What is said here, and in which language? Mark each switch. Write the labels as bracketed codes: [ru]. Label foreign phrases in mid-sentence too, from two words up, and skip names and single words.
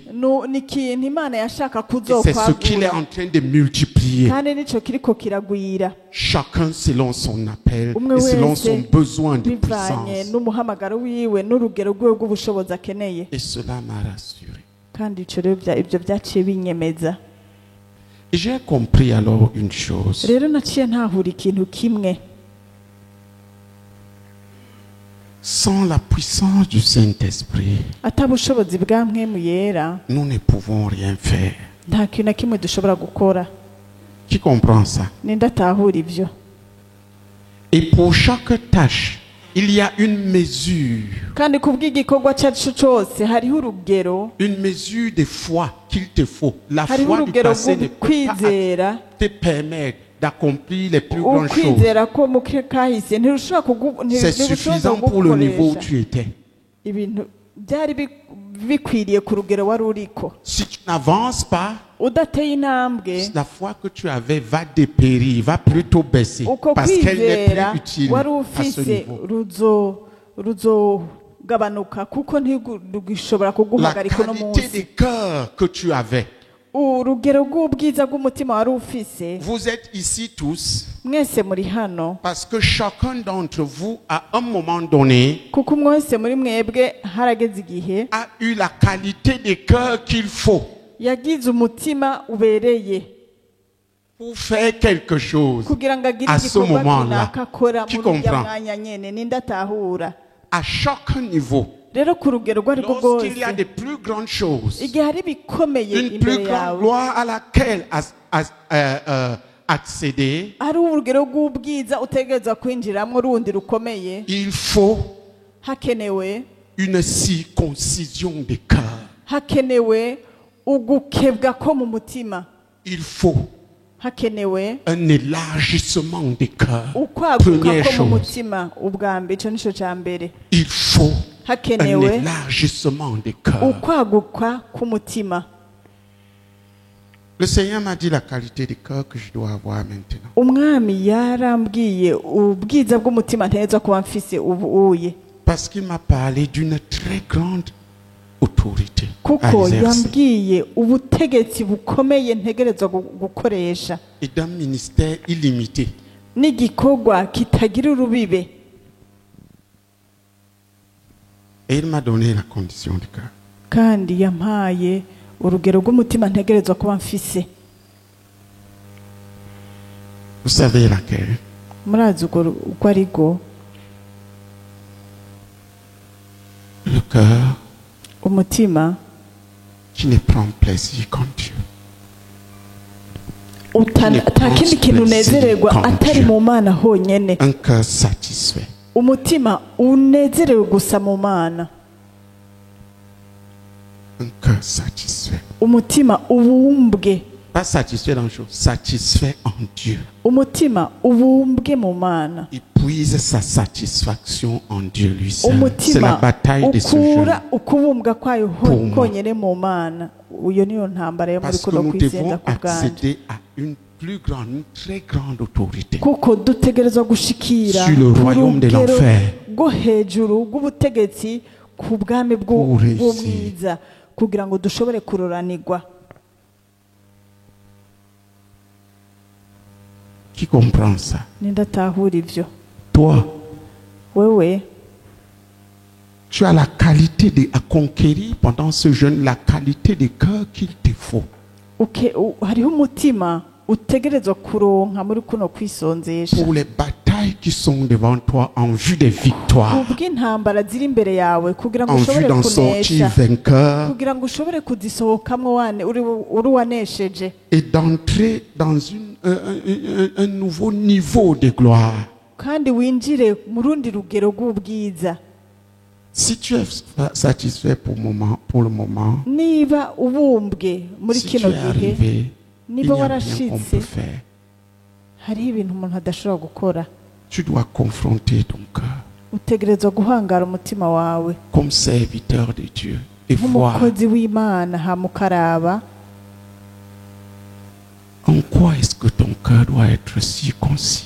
[rn] ni ikintu imana yashaka [fr] Et c'est ce qu'il est [rn] kuzokwagura [fr] en train de multiplier. [rn] kandi nico kiriko kiragwira [fr] Chacun selon son appel [rn] umwe [fr] et selon [rn] wese [fr] son besoin de [rn] bivanye [fr] puissance. [rn] n'umuhamagaro wiwe n'urugero rwiwe rw'ubushobozi akeneye [fr] Et cela m'a rassuré. [rn] kandi ico rero ibyo byaciye binyemeza [fr] Et j'ai compris alors une chose. [rn] rero naciye ntahura ikintu kimwe [fr] Sans la puissance du Saint-Esprit, [rn] atabushobozi bwa mpwemu yera [fr] nous ne pouvons rien faire. [rn] nta kintu na kimwe dushobora gukora [fr] Qui comprend ça? [rn] nindatahura ivyo [fr] Et pour chaque tâche, il y a une mesure. [rn] kandi ku bw'igikorwa cyacu cyose hariho urugero [fr] Une mesure de foi qu'il te faut. La [rn] hariho [fr] foi du [rn] urugero [fr] passé ne peut pas [rn] kwizera [fr] te permettre d'accomplir les plus grandes choses. [rn] ukwizera ko mu kahise [fr] C'est suffisant pour le niveau où tu étais. [rn] ibintu byari bikwiriye ku rugero wari uriko [fr] Si tu n'avances pas, [rn] udateye intambwe [fr] la foi que tu avais va dépérir, va plutôt baisser. [rn] uko [fr] Parce qu'elle n'est [rn] kwizera [fr] plus utile [rn] wari [fr] à ce [rn] ufise [fr] niveau. [rn] ruzogabanuka kuko ntigishobora [fr] La [rn] kuguhagarika uno [fr] qualité [rn] munsi [fr] de cœur que tu avais. [rn] urugero rw'ubwiza bw'umutima wari ufise [fr] Vous êtes ici tous [rn] mwese muri hano [fr] parce que chacun d'entre vous, à un moment donné, [rn] kuko umwe wese muri mwebwe harageze igihe [fr] a eu la qualité de cœur qu'il faut [rn] yagize umutima ubereye [fr] pour faire quelque chose. [rn] kugira ngo agire [fr] À ce [rn] igikorwa [fr] moment-là, [rn] runaka akora [fr] qui [rn] muri urya [fr] comprend? [rn] mwanya nyene nindatahura [fr] À chaque niveau, [rn] rero ku rugero rwo ariko [fr] lorsqu'il y a [rn] rwose [fr] de plus grandes choses, [rn] igihe hari ibikomeye [fr] une plus [rn] imbere [fr] grande [rn] yawe [fr] gloire à laquelle accéder, [rn] hari urugero rw'ubwiza utegereza kwinjiramo rundi rukomeye [fr] il faut [rn] hakenewe [fr] une circoncision de cœur. [rn] hakenewe ugukebwa ko mu mutima [fr] Il faut [rn] hakenewe [fr] un élargissement de cœur. [rn] ukwaguka [fr] Première [rn] ko mu [fr] chose, [rn] mutima ubwa mbere ico nico ca mbere [fr] il faut un [rn] hakenewe [fr] élargissement de cœur. [rn] ukwaguka k'umutima [fr] Le Seigneur m'a dit la qualité de cœur que je dois avoir maintenant. [rn] umwami yarambwiye ubwiza bw'umutima nteza kuba mfise ubuye [fr] Parce qu'il m'a parlé d'une très grande autorité à [rn] kuko [fr] exercer [rn] yambwiye ubutegetsi bukomeye ntegerezwa gukoresha [fr] et d'un ministère illimité. [rn] n'igikorwa kitagira urubibe [fr] Et il m'a donné la condition de cœur. [rn] kandi yampaye urugero rw'umutima ntegerezwa kuba mfise [fr] Vous savez laquelle? [rn] murazi uko ari rwo [fr] Le cœur [rn] umutima [fr] qui ne prend plaisir qu'en Dieu. [rn] ata kindi kintu unezererwa atari mu mana honyene [fr] Un cœur satisfait. [rn] umutima unezerewe gusa mu mana [fr] Un cœur satisfait. [rn] umutima ubumbwe [fr] Pas satisfait dans les choses, satisfait en Dieu. [rn] umutima ubumbwe mu mana [fr] Il puise sa satisfaction en Dieu lui seul. C'est la [rn] umutima [fr] bataille de ce jeune. [rn] ukura ukubumbwa kwayo [fr] Pour moi. [rn] konyene mu mana uyo niyo ntambara yo muri [fr] Parce que [rn] kuno [fr] nous [rn] kwizenda [fr] devons [rn] ku bwanje [fr] accéder à une plus grande, une très grande autorité. [rn] kuko dutegerezwa gushikira [fr] Sur le royaume de [rn] urugero [fr] l'enfer. [rn] rwo hejuru rw'ubutegetsi ku bwami [fr] Pour réussir. [rn] bw'umwiza kugira ngo dushobore kuroranirwa [fr] Qui comprend ça? [rn] nindatahura ivyo [fr] Toi, [rn] wewe [fr] tu as la qualité de à conquérir pendant ce jeûne, la qualité de cœur qu'il te faut. [rn] hariho umutima utegerezwa kuronka muri kuno kwisonzesha [fr] Pour les batailles batailles qui sont devant toi en vue des victoires, [rn] kubw'intambara ziri imbere yawe kugira ngo [fr] en vue [rn] ushobore [fr] d'en sortir [rn] kunesha [fr] vainqueur [rn] kugira ngo ushobore kuzisohokamo uri wanesheje [fr] et d'entrer dans un nouveau niveau de gloire. [rn] kandi winjire mu rundi rugero rw'ubwiza. [fr] Si tu es satisfait pour le moment, [rn] niba ubumbwe muri [fr] si tu [rn] kino [fr] es [rn] gihe [fr] arrivé, il [rn] niba [fr] n'y a rien qu'on [rn] warashitse [fr] peut faire. [rn] hariho ibintu umuntu adashobora gukora. [fr] Tu dois confronter ton cœur [rn] utegerezwa guhangara umutima wawe [fr] comme serviteur de Dieu et voir [rn] nk'umukozi w'Imana hama ukaraba [fr] en quoi est-ce que ton cœur doit être circoncis.